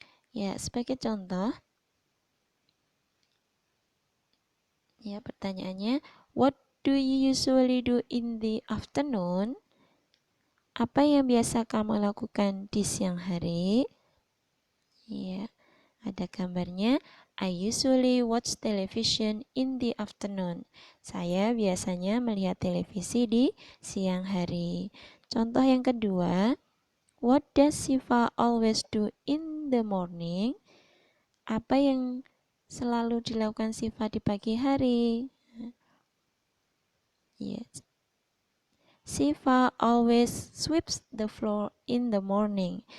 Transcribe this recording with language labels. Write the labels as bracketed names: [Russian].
[Indonesian] Ya, sebagai contoh, ya pertanyaannya, [English] what do you usually do in the afternoon? [Indonesian] Apa yang biasa kamu lakukan di siang hari? Ya, ada gambarnya. [English] I usually watch television in the afternoon. [Indonesian] Saya biasanya melihat televisi di siang hari. Contoh yang kedua, [English] what does Siva always do in the morning? [Indonesian] Apa yang selalu dilakukan Siva di pagi hari? [English] Yes. Siva always sweeps the floor in the morning.